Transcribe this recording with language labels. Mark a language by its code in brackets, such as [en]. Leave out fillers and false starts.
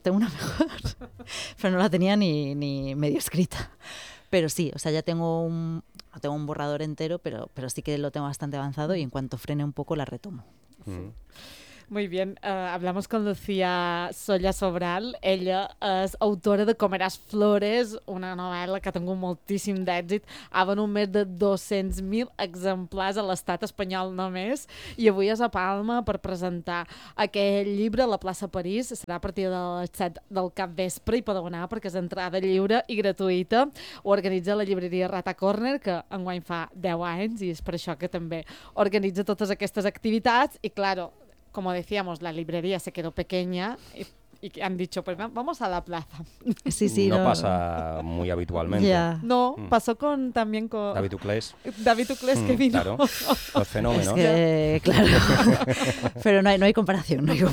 [es] Pero no la tenía ni medio escrita. Pero sí, o sea, ya tengo un borrador entero, pero sí que lo tengo bastante avanzado y en cuanto frene un poco la retomo. Muy bien, hablamos con Lucía Solla Sobral. [ca] Ella és autora de Comeràs Flores, una novel·la que ha tingut moltíssim d'èxit. Ha venut més de 200.000 exemplars a l'estat espanyol només. I avui és a Palma per presentar aquest llibre a la plaça París. Serà a partir de les 7 del capvespre i podeu anar perquè és entrada lliure i gratuïta. Ho organitza la llibreria Rata Corner, que enguany fa 10 anys i és per això que també organitza totes aquestes activitats. [es] I, claro, como decíamos, la librería se quedó pequeña y han dicho, pues vamos a la plaza. Sí, sí. No pasa muy habitualmente. [en] Yeah. [es] No, pasó también con... David Uclés que vino. Claro, los fenómenos. Es que, claro, pero no hay comparación.